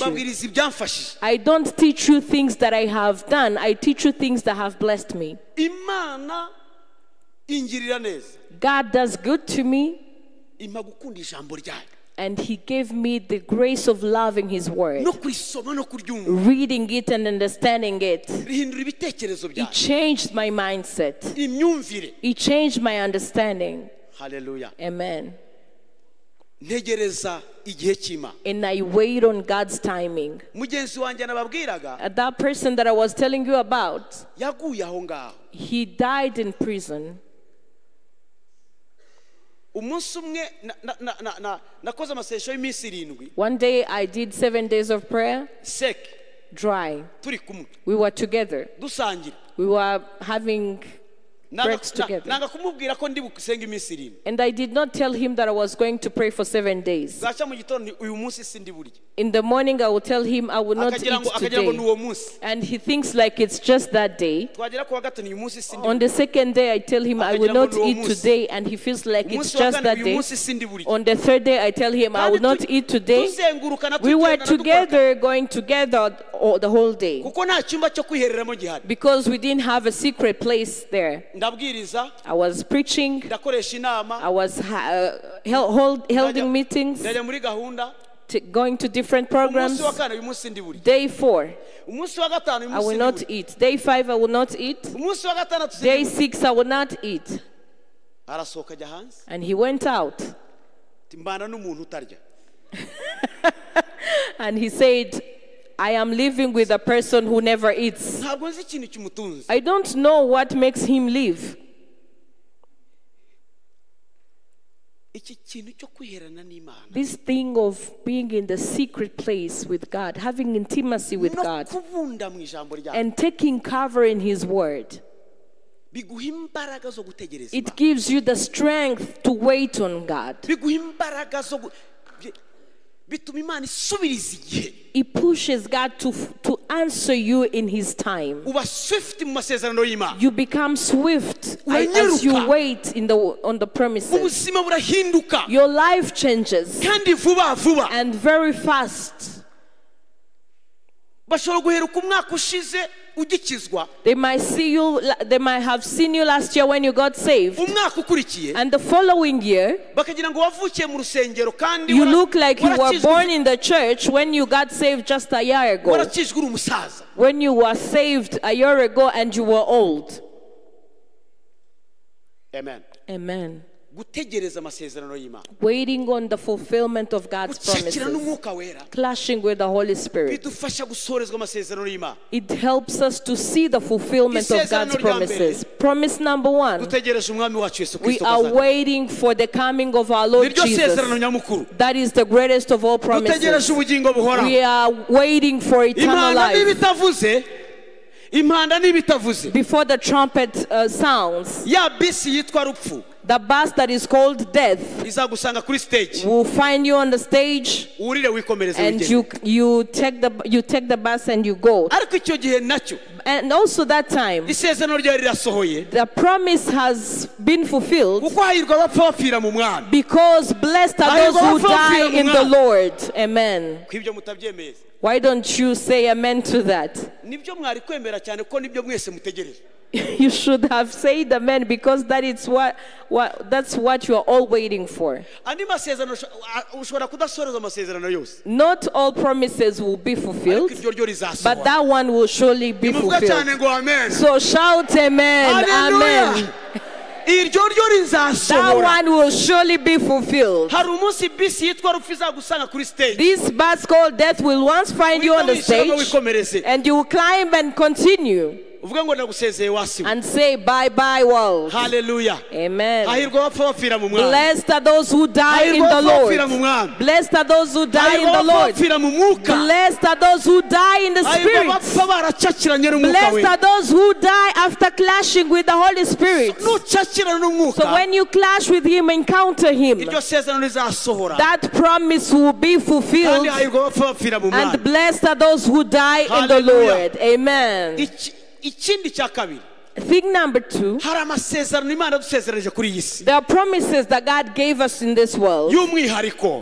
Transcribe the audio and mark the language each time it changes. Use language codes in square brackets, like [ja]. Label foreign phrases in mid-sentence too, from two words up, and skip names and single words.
[rw] Mbabwiriza ibyamfashije. [en] I don't teach you things that I have done. I teach you things that have blessed me. [rw] Imana ingirira neza. [en] God does good to me, [rw] Impa gukunda ijambo ryayo. [en] and He gave me the grace of loving His word. [rw] No kurisoma no kuryumva. [en] Reading it and understanding it. [rw] Rihindura ibitekerezo [en] It [rw] byayo. [en] changed my mindset. [rw] Imyumvire. [en] It changed my understanding. Hallelujah. Amen. [rw] Ntegereza igihe cy'Imana. [en] And I wait on God's timing. [rw] Mugenzi wanjye nababwiraga [en] That person that I was telling you about, [rw] yaguye aho ngaho. [en] he died in prison. [rw] Umunsi umwe nakoze amasesho y'iminsi 7. [en] One day I did 7 days of prayer. Sek. dry. [rw] turi kumwe [en] We were together. [rw] dusangira [en] We were having breaks together. [rw] nanga kumubwira ko ndi busenga iminsi 7 [en] And I did not tell him that I was going to pray for 7 days. [rw] gacha mu gitondo uyu munsi sindi burya [en] In the morning, I will tell him I will not eat [rw] akagira ngo [en] today. [rw] n'uwo munsi [en] And he thinks like it's just that day. [rw] twagera ku wa gatatu uyu munsi sindi [en] On the second day, I tell him I will not eat today, and he feels like it's just that [rw] uyu [en] day. [rw] munsi sindi burya [en] On the third day, I tell him I will not eat today. [rw] tuzengurukana [en] We were [rw] tugenda [en] together, going together the whole day. [rw] kuko nta cyumba cyo kwihereramo gihari [en] Because we didn't have a secret place there. [rw] ndabwiriza [en] I was preaching, [rw] ndakoresha inama [en] I was holding meetings, [rw] ndajya muri gahunda [en] going to different [rw] umunsi [en] programs. [rw] wa kane uyu munsi sindi burya [en] Day 4, [rw] umunsi wa gatanu uyu [en] I [rw] munsi [en] will [rw] sindi [en] not [rw] burya [en] eat. Day 5, I will not eat. [rw] umunsi wa gatandatu [en] Day [rw] sindi [en] 6, I will not eat. [rw] arasohoka ajya hanze [en] And he went out. [rw] mbana n'umuntu utarya [en] And he said, I am living with a person who never eats. [rw] ntabwo nzi ikintu kimutunze [en] I don't know what makes him live. [rw] iki kintu cyo kwiherana n'Imana [en] This thing of being in the secret place with God, having intimacy with [rw] no [en] God, [rw] kubunda mu ijambo ryawe [en] and taking cover in His Word. [rw] biguha imbaraga zo gutegereza [en] It gives you the strength to wait on God. [rw] biguha imbaraga zo bituma Imana isubiriza igihe [en] It pushes God to answer you in His time. [rw] uba swift mu masezerano y'Imana [en] You become swift as you wait on the premises. [rw] ubuzima burahinduka [en] Your life changes, [rw] kandi vuba vuba [en] and very fast. [rw] bashobora guheruka umwaka ushize ugikizwa [en] They might have seen you last year when you got saved, [rw] umwaka ukurikiye [en] and the following year [rw] bakagira ngo wavukiye mu rusengero kandi [en] you look like you were born in the church when you got saved just a year ago, [rw] warakijwe uri umusaza [en] when you were saved a year ago and you were old. [rw] amen [en] Amen. [rw] gutegereza amasezerano y'Imana [en] Waiting on the fulfillment of God's [rw] gucakira [en] promises, [rw] n'Umwuka Wera [en] clashing with the Holy Spirit. [rw] bidufasha gusoherezwa amasezerano y'Imana [en] It helps us to see the fulfillment of God's promises. Promise number 1, [rw] dutegereje umwami wacu Yesu [en] we [rw] Kristo [en] are [rw] kaza [en] waiting for the coming of our Lord [rw] niryo sezerano [en] Jesus. [rw] nyamukuru [en] That is the greatest of all [rw] dutegereje [en] promises. [rw] ubugingo buhoraho [en] We are waiting for eternal [rw] impanda [en] life. [rw] n'ibitavuze impanda n'ibitavuze [en] Before the trumpet sounds, [rw] ya bisi yitwa rupfu [en] the bus that is called death [rw] izagusanga kuri stage [en] will find you on the stage, [rw] urire wikomereze [en] and [rw] urugendo [en] you take the bus and you go. [rw] ariko icyo gihe nacyo [en] And also that time, [rw] isezerano ryawe rirasohoye [en] the promise has been fulfilled, [rw] kuko hahirwa abapfa bapfira mu mwami [en] because blessed are those who die in the Lord. Amen. [rw] ko ibyo mutabyemeye [en] Why don't you say amen to that? [rw] nibyo mwari kwemera cyane ko nibyo mwese mutegereje [en] You should have said amen, because that's what you are all waiting for. [rw] andi masezerano ushobora kudasoreza amasezerano yose [en] Not all promises will be [rw] ariko [en] fulfilled, [rw] iryo ryo [en] but [rw] rizasohora [en] that one will surely be [rw] nimuvuga cyane [en] fulfilled. [rw] ngo [en] amen So shout amen, Hallelujah. amen. [rw] iryo ryo [en] That [rw] rizasohora [en] one will surely be fulfilled. [rw] hari umunsi bisi yitwa rupfu izagusanga kuri stage [en] This bus called death will once find you on the [rw] Wishyiramo [en] stage, [rw] wikomereze [en] and you will climb and continue [rw] uvuga ngo ndagusezeye wasiwe [en] and say bye bye world. [rw] haleluya [en] Amen. [rw] hahirwa abapfa bapfira mu mwami [en] Blessed are those who die in [rw] hahirwa [en] the [rw] abapfa bapfira mu [en] Lord. [rw] mwami [en] Blessed are those who die in [rw] hahirwa [en] the [rw] abapfa [en] Lord. [rw] bapfira mu mwuka [en] Blessed are those who die in the [rw] hahirwa [en] Spirit. [rw] abapfa baracakiranye n'umwuka [en] Blessed we are those who die after clashing with the Holy Spirit. [rw] nucakirana n'umwuka [en] So when you clash with Him, encounter Him, [rw] iryo sezerano rizasohora [en] that promise will be fulfilled. [rw] kandi hahirwa abapfa bapfira mu mwami [en] And blessed are those who die in the Hallelujah. Lord. Amen. [rw] ikindi cya kabiri [en] Thing number 2, [rw] hari amasezerano Imana yadusezeranije kuri iyi si [en] there are promises that God gave us in this world [rw] y'umwihariko